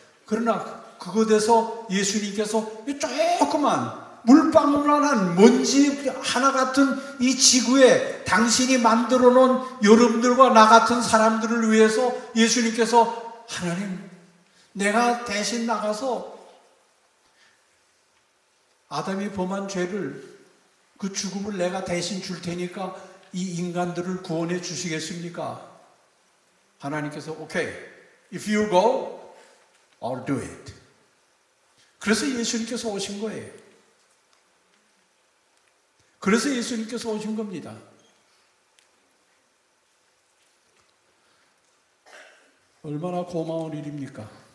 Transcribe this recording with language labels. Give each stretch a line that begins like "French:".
Korean: 그러나 그곳에서 예수님께서 조그만 물방울만한 먼지 하나 같은 이 지구에 당신이 만들어 놓은 여러분들과 나 같은 사람들을 위해서 예수님께서 하나님, 내가 대신 나가서 아담이 범한 죄를 그 죽음을 내가 대신 줄 테니까 이 인간들을 구원해 주시겠습니까? 하나님께서 오케이,
English: if you go, I'll do it.
Korean: 그래서 예수님께서 오신 거예요. 그래서 예수님께서 오신 겁니다. 얼마나 고마운 일입니까?